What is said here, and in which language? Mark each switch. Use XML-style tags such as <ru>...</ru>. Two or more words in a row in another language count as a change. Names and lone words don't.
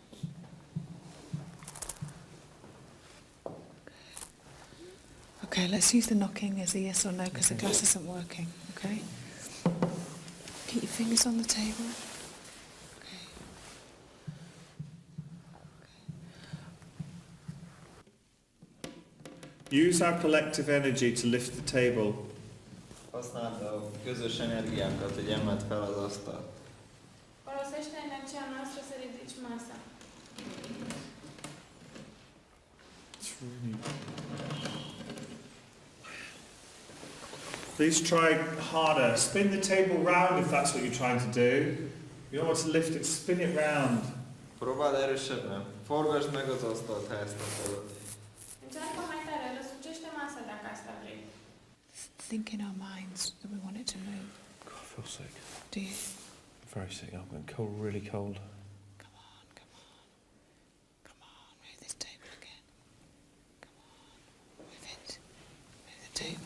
<en>Okay, let's use the knocking as a yes or no because the glass isn't working, okay? Keep your fingers on the table. Use our collective energy to lift the table.</en> <hu>Használd a közös energiánkat, hogy emeld fel az asztalt.</hu> <ro>Folosește energia noastră să ridici masa.</ro> <en>Please try harder. Spin the table round if that's what you're trying to do. You don't want to lift it, spin it round.</en> <hu>Próbáld erősebben. Forgasd meg az asztalt, ha ezt akarod.</hu> <ro>Încearcă mai tare, răsucește masa dacă asta vrei.</ro> <en>Think in our minds that we want it to move. God, I feel sick. Do you? Very sick. I'm getting cold, really cold. Come on, come on. Come on, move this table again. Come on, move it. Move the table.</en>